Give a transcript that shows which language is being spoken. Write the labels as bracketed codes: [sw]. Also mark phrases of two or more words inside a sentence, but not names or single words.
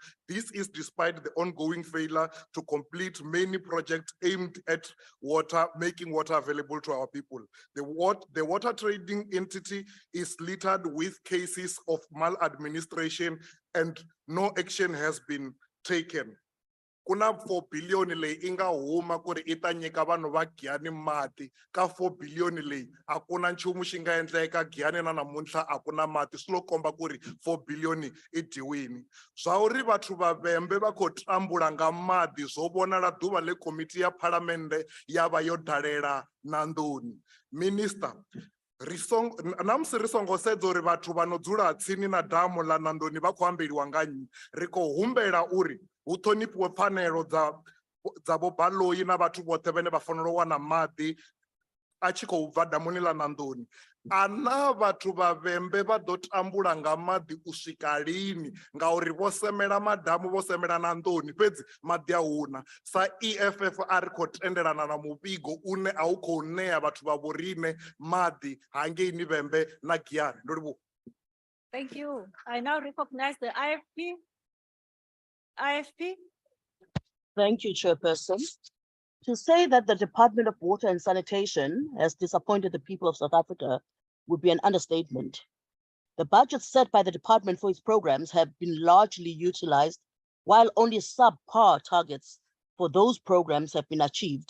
[en] This is despite the ongoing failure to complete many projects aimed at water, making water available to our people. The water trading entity is littered with cases of maladministration and no action has been taken. [ts] Kuna 4 billion leyi inga huma ku ri i ta nyika vanhu va Giyani mati ka 4 billion leyi a ku na nchumu xi nga endleka Giyani na namuntlha a ku na mati swi lo komba ku ri 4 billion i dyiwini [ve] zwa uri vathu va Vhembe va khou tambula nga maḓi zwo vhonala ḓuvha le komiti ya phalamennde ya vha yo dalela [ts] Nandoni. [ve] Minister, namusi ri songo sedza uri vathu vha no dzula tsini na damu ḽa Nandoni vha khou ambeliwa nga nnyi ri khou humbela uri hu ṱhonifhiwe pfanelo dza vho Baloyi na vhathu vhoṱhe vhane vha fanela u wana maḓi a tshi khou bva damuni ḽa Nandoni. Ana vhathu vha Vhembe vha ḓo tambula nga maḓi u swika lini ngauri vho semela madamu vho semela Nandoni fhedzi maḓi a huna. Sa EFF a ri khou tendelana na muvhigo une a u khou ṋea vhathu vha vhoriṋe maḓi hangeini Vhembe na Giyani. Ndo livhuwa. [en] Thank you. I now recognize the IFP. Thank you, Chairperson. To say that the Department of Water and Sanitation has disappointed the people of South Africa would be an understatement. The budgets set by the department for its programs have been largely utilized, while only subpar targets for those programs have been achieved.